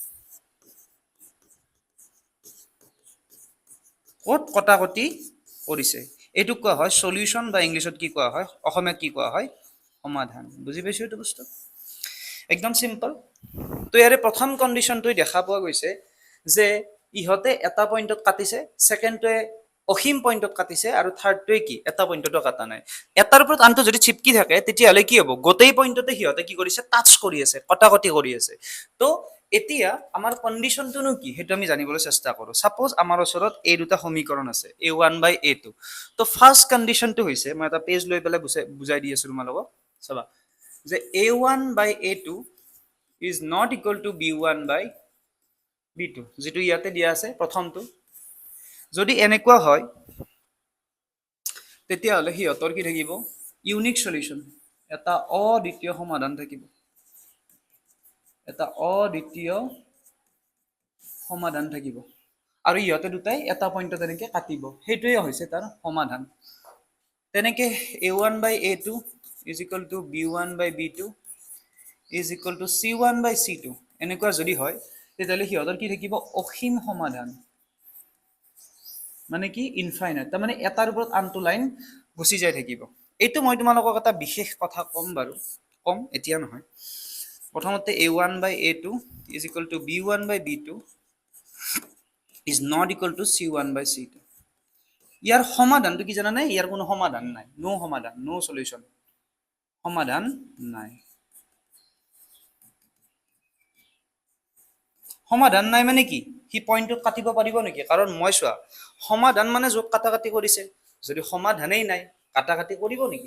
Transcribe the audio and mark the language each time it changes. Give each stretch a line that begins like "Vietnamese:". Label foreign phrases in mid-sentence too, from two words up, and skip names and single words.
Assamese: ক'ত কটাকটি কৰিছে এইটো কোৱা হয় সলিউশন বা ইংলিশত কি কোৱা হয় অসমীয়াত কি কোৱা হয় সমাধান বুজি পাইছো এইটো বস্তু একদম সিম্পল তো ইয়াৰে প্ৰথম কন্ডিশনটোই দেখা পোৱা গৈছে যে ইহতে এটা পইণ্টত কাটিছে সেকেন্ডটোৱে অসীম পইণ্টত কাটিছে আৰু থাৰ্ডটোৱে কি এটা পইণ্টতো কাটা নাই এটাৰ ওপৰত আনটো যদি চিপকি থাকে তেতিয়াহলে কি হ'ব গোটেই পইণ্টতে সিহতে কি কৰিছে টাচ কৰি আছে কটাকটি কৰি আছে তো এতিয়া আমাৰ কন্ডিশনটোনো কি সেইটো আমি জানিবলৈ চেষ্টা কৰো সাপোজ আমাৰ ওচৰত এই দুটা সমীকৰণ আছে
English: a1 by a2
Assamese: তো
English: first conditionটো
Assamese: হৈছে মই এটা পেজ লৈ পেলাই বুজাই দি আছো তোমালোকক চাবা যে
English: a1 by a2 is not equal to b1 by b2
Assamese: যেটো ইয়াতে দিয়া আছে প্ৰথমটো যদি এনেকুৱা হয় তেতিয়াহলে হিয়তৰ কি থাকিব
English: unique solution
Assamese: এটা অদ্বিতীয় সমাধান থাকিব এটা অদ্বিতীয় সমাধান থাকিব আৰু ইহতে দুটাই এটা পইণ্টত এনেকে কাটিব সেইটোৱে হৈছে তাৰ সমাধান তেনেকে
English: a1 by a2 is equal to b1 by b2 is equal to c1 by c2
Assamese: এনেকুৱা যদি হয় তেতিয়াহলে হিয়তৰ কি থাকিব অসীম সমাধান মানে কি ইনফাইনাইট তাৰ মানে এটাৰ ওপৰত আনটো লাইন গুচি যাই থাকিব এইটো মই তোমালোকক এটা বিশেষ কথা কম বাৰু কম এতিয়া নহয় প্ৰথমতে
English: a1 by a2 is equal to b1 by b2 is not equal to c1 by c2.
Assamese: ইয়াৰ সমাধানটো কি জানা নাই? ইয়াৰ কোনো সমাধান নাই, নো সমাধান,
English: no solution,
Assamese: সমাধান নাই। সমাধান নাই মানে কি? সি পইণ্টটো কাটিব পাৰিব নেকি? কাৰণ মই চোৱা সমাধান মানে য'ত কাটাকাটি কৰিছে, যদি সমাধানেই নাই কাটাকাটি কৰিব নেকি?